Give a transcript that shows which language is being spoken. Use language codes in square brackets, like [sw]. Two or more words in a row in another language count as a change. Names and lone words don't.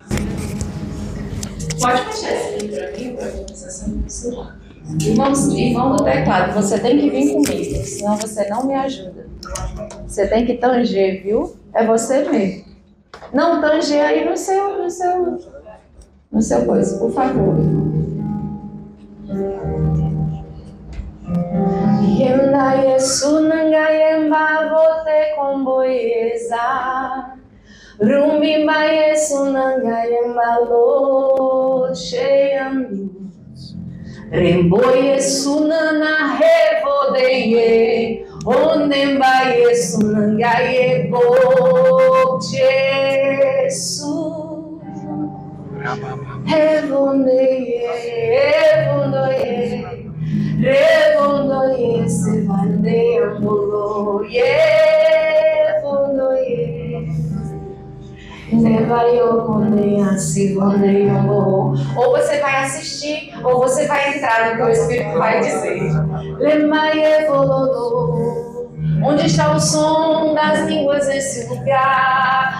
[pt] Pode fechar esse livro para mim, para a organização do celular. Irmão do teclado, você tem que vir comigo, senão você não me ajuda. Você tem que tanger, viu? É você mesmo. Não tanger aí no seu coisa, por favor. Yenda Yesu nangayemba vote komboyeza. Rumimba Yesu nangayemba lo sheyandu. Rembo Yesu nana revodeye. Onemba Yesu nangayebo Yesu. Revondoye, revondoye, se vandeamolo, revondoye. Ou você vai assistir, ou você vai entrar no que o Espírito vai dizer. Onde está o som das línguas nesse lugar?